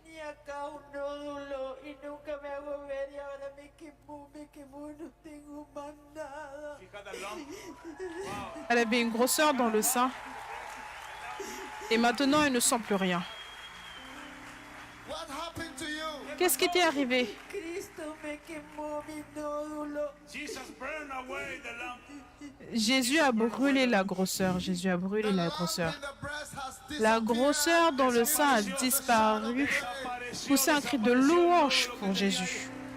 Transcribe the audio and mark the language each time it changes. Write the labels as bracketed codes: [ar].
[es] Tenía acá un nódulo y nunca me hago ver y ahora me quemó, no tengo más nada. [en] She had a lump. [fr] Elle avait une grosseur dans le sein. Et maintenant, elle ne sent plus rien. [en] What happened to you? [fr] Qu'est-ce qui t'est arrivé? [es] Cristo me quemó mi nódulo. [en] Jesus burned away the lump. [fr] Jésus a brûlé la grosseur. Jésus a brûlé la grosseur. La grosseur dans le sein a disparu. Poussez un cri de louange pour Jésus.